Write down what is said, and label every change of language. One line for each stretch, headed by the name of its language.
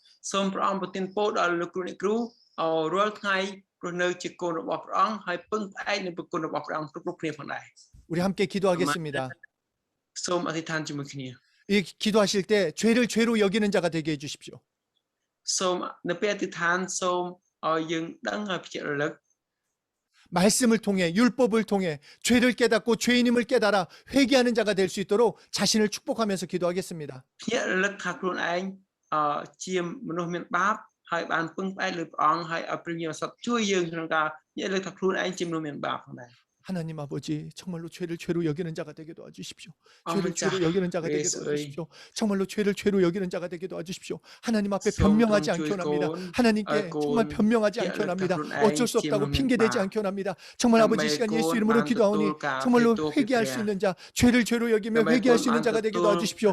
Khmer: សូមព្រះអង្គប្រទានពរដល់លោកគ្រូអ្នកគ្រូរាល់ថ្ងៃរស់នៅជាកូនរបស់ព្រះអង្គហើយពឹងផ្អែកនឹងព្រះគុណរបស់ព្រះអង្គគ្រប់គ្នាផងដែរ
Korean: 우리 함께 기도하겠습니다.
Khmer: សូមអធិដ្ឋានជាមួយគ្នា
Korean: 이 기도하실 때 죄를 죄로 여기는 자가 되게 해주십시오.
Khmer: សូមនៅពេលអធិដ្ឋានសូមឲ្យយើងដឹងហើយភ្ញាក់រលឹក
Korean: 말씀을 통해 율법을 통해 죄를 깨닫고 죄인임을 깨달아 회개하는 자가 될 수 있도록 자신을 축복하면서 기도하겠습니다.
Khmer: ភ្ញាក់រលឹកថាខ្លួនឯងជាមនុស្សមានបាបហើយបានពឹងផ្អែកលើព្រះអង្គហើយឲ្យព្រះវិញ្ញាណបរិសុទ្ធជួយយើងក្នុងការភ្ញាក់រលឹកថាខ្លួនឯងជាមនុស្សមានបាបផងដែរ
Korean: 하나님 아버지 정말로 죄를 죄로 여기는 자가 되게 도와주십시오. 아멘. 죄를 죄로 여기는 자가 되게 예수의. 도와주십시오. 정말로 죄를 죄로 여기는 자가 되게 도와주십시오. 하나님 앞에 성령 변명하지 않게 주의고, 원합니다. 하나님께 알고, 정말 변명하지 않게 원합니다. 어쩔 수 없다고 핑계대지 않게 원합니다. 정말 아버지 이 시간 예수 이름으로 기도하오니 정말로 회개할 수 있는 자, 죄를 죄로 여기며 회개할 수 있는 자가 되게 도와주십시오.